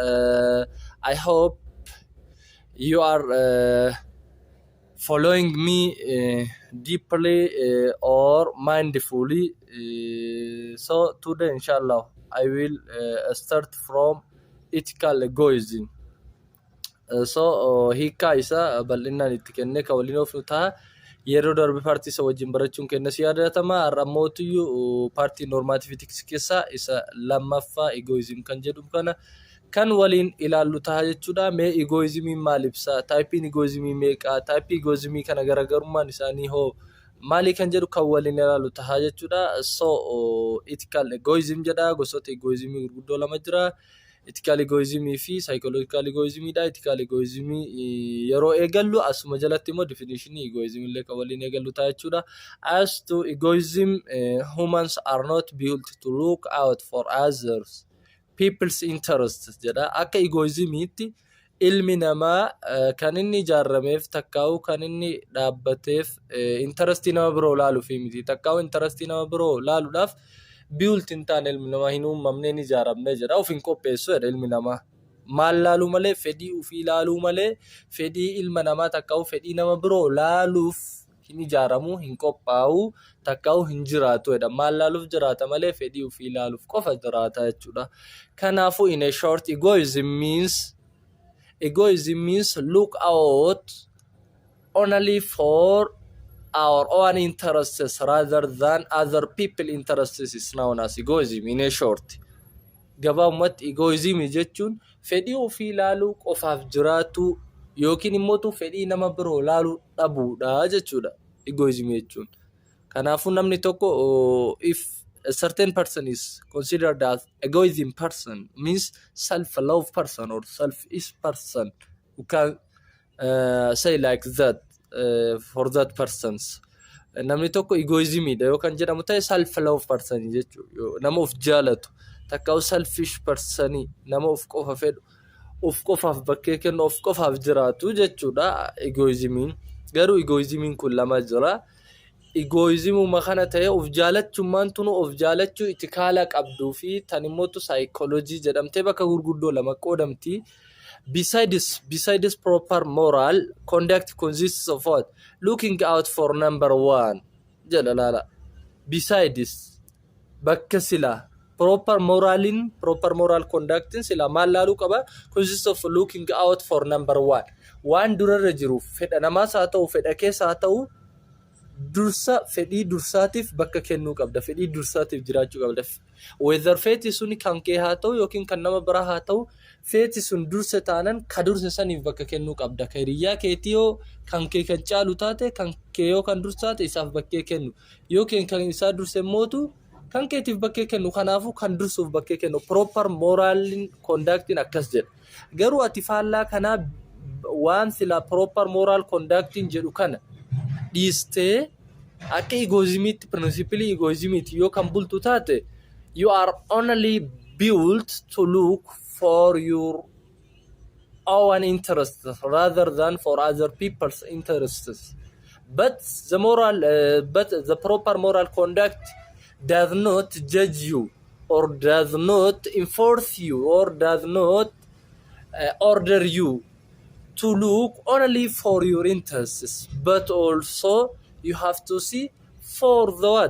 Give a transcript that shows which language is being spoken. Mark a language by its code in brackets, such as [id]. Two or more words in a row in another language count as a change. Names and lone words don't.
[en] I hope you are following me deeply or mindfully. So today inshallah I will start from ethical egoism. [om] So hiika isa bal'inaan itti kennee ka waliin of ta'a. Yeroo darbe paartii isa wajjin barachuun keenya si yaadatama. Har'a mootiyyuu paartii [en] normative ethics [om] keessaa isa lammaffaa egoism kan jedhu kana kan waliin ilaallu ta'a jechuudha. Mee egoismiin maal ibsa? Taayipiin egoismii meeqa? Taayipii egoismii kana garaagarummaan isaanii hoo maali kan jedhu kan waliin ilaallu ta'a jechuudha. So [en] ethical egoism [om] jedha. Gosoota egoismii gurguddoo lama jira. [en] Ethical egoism [om] fi [en] psychological egoism [om] dha. [en] Ethical egoism [om] yeroo eegallu asuma jalatti immoo [en] definition egoism [om] illee kan waliin eegallu ta'a jechuudha. [en] As to egoism, humans are not built to look out for others people's interests jedha. [om] Akka egoismiitti ilmi namaa kan inni ijaarameef takkaa'u kan inni dhaabbateef interestii nama biroo laaluuf miti. Takkaa'u interestii nama biroo laaluudhaaf [en] built in [om] taane ilmi namaa hin uumamneen ijaaramnee jira. Of hin qopheessu jedha ilmi namaa. Maal laaluu malee? Fedhii ufii laaluu malee fedhii ilma namaa takkaa'u fedhii nama biroo laaluuf hin ijaaramu, hin qophaa'u, takkaa'u hin jiraatu jedha. Maal laaluuf jiraata malee fedhii ufii laaluuf qofa jiraata jechuudha. [en] Kanaafuu in a short, egoism means look out only for our own interests rather than other people interests is known as egoism in a short. [om] Gabaabumatti egoism jechuun fedhii ofii laaluu qofaaf jiraatu yookiin immoo fedhii nama biroo laaluu dhabuudha jechuudha egoism jechuun. Kanaafuu namni tokko [en] if a certain person is considered as egoism person, means self-love person or selfish person, you can say like that. For that persons [om] namni tokko egoismidha yoo kan jedhamu ta'e [en] self love person [om] jechuudha. Nama of jaalatu takka [en] selfish person, [om] nama of qofa fedhu, of qofaaf bakkee kennu, of qofaaf jiraatu jechuudha egoismiin. Garuu egoismiin kun lama jira. egoizimuma kana ta'e of jaalachummaan tunu of jaalachuu itikaala qabduu fi tan immootu psychology jedhamtee bakka gurguddoo lama qoodamti. [en] Besides proper moral conduct consists of what? Looking out for number one. [om] Jedha laala. Besides bakka sila [en] proper moral conducting [om] sila maal laaluu qaba? [en] Consists of looking out for number one. [om] Waan durarra jiru fedha namaas haa ta'u fedha keessa haa ta'u dursa fedhii dursaatiif bakka kennuu qabda. Fedhii dursaatiif jiraachuu qabda. Whether feeti suni kan kee haa ta'u yookiin kan nama biraa haa ta'u feeti sun dursa taanan ka dursa saniif bakka kennuu qabda. Ka hiriyyaa keetii yoo kan kee kan caalu taate kan kee yoo kan dursaate isaaf bakkee kennu. Yookiin kan isaa dursa mootu kan keetiif bakkee kennu. Kanaafuu kan dursuuf bakkee kennu. [en] Proper moral conducting [om] akkas jedha. Garuu ati faallaa kanaa waan sila [en] proper moral conducting [om] jedhu kana dhiistee akka egoizimiitti principally egoizimiitti yoo kan bultu taate [en] you are only built to look for your own interests rather than for other people's interests. But the proper moral conduct does not judge you or does not enforce you or does not order you to look only for your interests, but also you have to see for the what?